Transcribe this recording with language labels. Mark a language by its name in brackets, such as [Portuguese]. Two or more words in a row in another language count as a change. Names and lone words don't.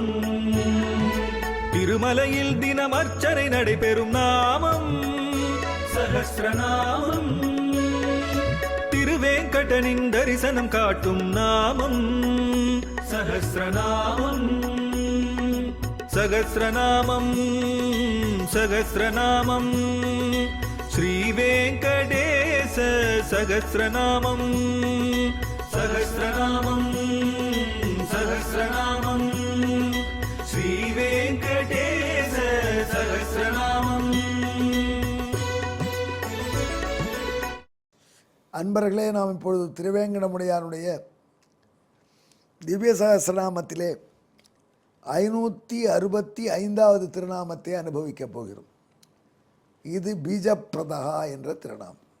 [Tamil] திருமலையில் தினம் அர்ச்சனை நடைபெறும் நாமம் சஹஸ்ரநாமம். திருவேங்கடனின் தரிசனம் காட்டும் நாமம் சஹஸ்ரநாமம். [Sanskrit] सहस्रनामं सहस्रनामं श्रीवेङ्कटेश सहस्रनामं सहस्रनामं सहस्रनामं श्रीवेङ्कटेश सहस्रनामம். [Tamil] அன்பர்களே, நாம் இப்பொழுது திருவேங்கடமுடையானுடைய திவ்ய சகஸ்ரநாமத்திலே 565வது திருநாமத்தை அனுபவிக்கப் போகிறோம். இது பீஜப்பிரதா என்ற திருநாமம்.